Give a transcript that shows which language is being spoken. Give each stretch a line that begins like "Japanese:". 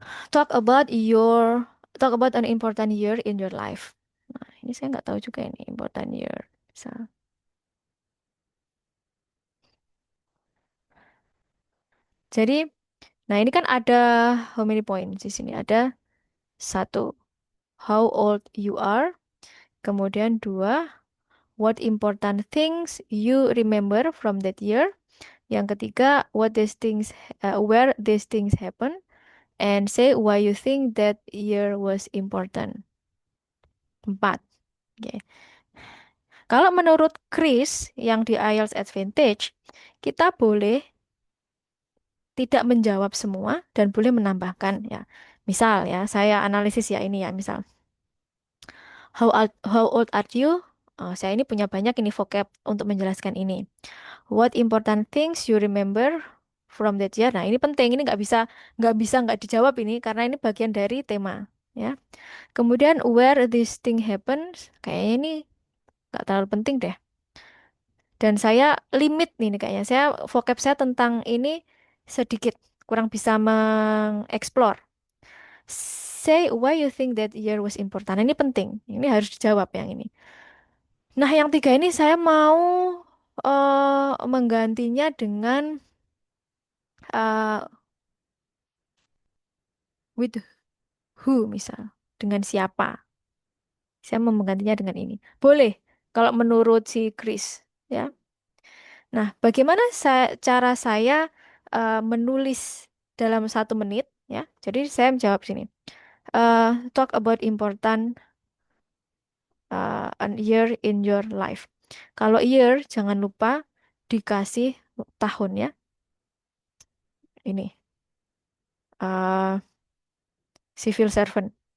English: Talk about your, talk about an important year in your life.
Indonesian: Nah, ini saya nggak tahu juga ini important year. Misal. Jadi, nah ini kan ada
English: how many points
Indonesian: di sini? Ada satu,
English: how old you are.
Indonesian: Kemudian dua,
English: what important things you remember from that year.
Indonesian: Yang ketiga, where these things happen.
English: And say why you think that year was important.
Indonesian: Empat. Oke. Kalau menurut Chris yang di IELTS Advantage, kita boleh tidak menjawab semua dan boleh menambahkan ya. Misal ya, saya analisis ya ini ya, misal
English: how old are you?
Indonesian: Oh, saya ini punya banyak ini vocab untuk menjelaskan ini.
English: What important things you remember from that year?
Indonesian: Nah, ini penting. Ini nggak dijawab ini karena ini bagian dari tema ya. Kemudian
English: where this thing happens,
Indonesian: kayaknya ini nggak terlalu penting deh. Dan saya limit nih kayaknya. Vocab saya tentang ini sedikit, kurang bisa mengeksplor.
English: Say why you think that year was important.
Indonesian: Nah, ini penting. Ini harus dijawab yang ini. Nah, yang tiga ini saya mau menggantinya dengan eh,
English: with who
Indonesian: misal. Dengan siapa. Saya mau menggantinya dengan ini. Boleh kalau menurut si Chris, ya. Nah, bagaimana cara saya menulis dalam 1 menit, ya? Jadi saya menjawab sini.
English: Talk about important an year in your life.
Indonesian: Kalau year, jangan lupa dikasih tahun ya. Ini eh, civil servant.